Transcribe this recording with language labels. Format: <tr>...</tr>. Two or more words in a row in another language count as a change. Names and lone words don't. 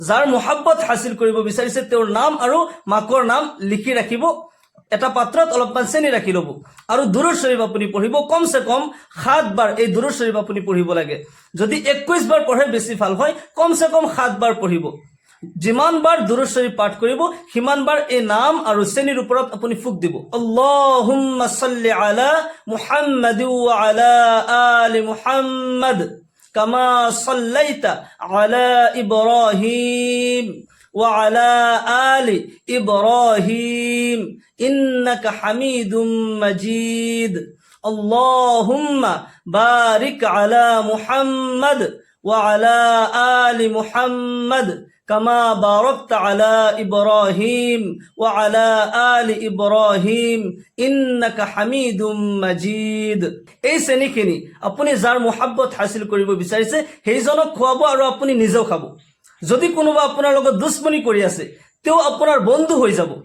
<as>যাৰ মোহাব্বত হাসিল কৰিব বিচাৰিছে তেওঁৰ নাম আৰু মাকৰ নাম লিখি ৰাখিব, এটা পাত্ৰত অলপমান চেনি ৰাখি ল'ব আৰু দুৰুদ শৰীফ আপুনি পঢ়িব। কমসে কম 7 বাৰ এই দুৰুদ শৰীফ আপুনি পঢ়িব লাগে। যদি 21 বাৰ পঢ়ে বেছি ভাল হয়, কমসে কম 7 বাৰ পঢ়িব। যিমান বাৰ দুৰুদ শৰীফ পাঠ কৰিব সিমান বাৰ এই নাম আৰু চেনিৰ ওপৰত আপুনি ফুক দিব।</as> <ar>اللهم صل على محمد وعلى آل محمد كما صليت على إبراهيم وعلى آل إبراهيم إنك حميد مجيد. اللهم بارك على محمد وعلى آل محمد كما باركت على إبراهيم وعلى آل إبراهيم إنك حميد مجيد.</ar> <as>এই শ্ৰেণীখিনি আপুনি যাৰ মোহাব্বত হাসিল কৰিব বিচাৰিছে সেইজনক খুৱাব আৰু আপুনি নিজেও খাব। যদি কোনোবা আপোনাৰ লগত দুশ্মনী কৰি আছে তেওঁ আপোনাৰ বন্ধু হৈ যাব।</as>